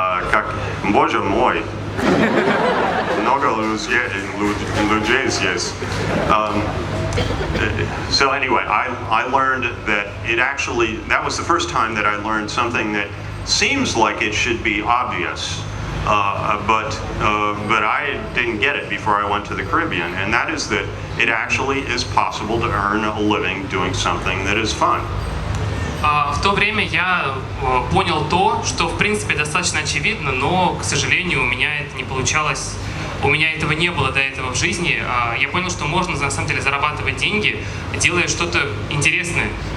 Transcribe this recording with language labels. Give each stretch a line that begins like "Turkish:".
Russian: Как, боже мой, много людей здесь.
English: So anyway, I learned that that was the first time that I learned something that seems like it should be obvious. But I didn't get it before I went to the Caribbean, and that is that it actually is possible to earn a living doing something that is fun.
Russian: В то время я понял то, что в принципе достаточно очевидно, но, к сожалению, у меня это не получалось, у меня этого не было до этого в жизни. Я понял, что можно на самом деле зарабатывать деньги, делая что-то интересное.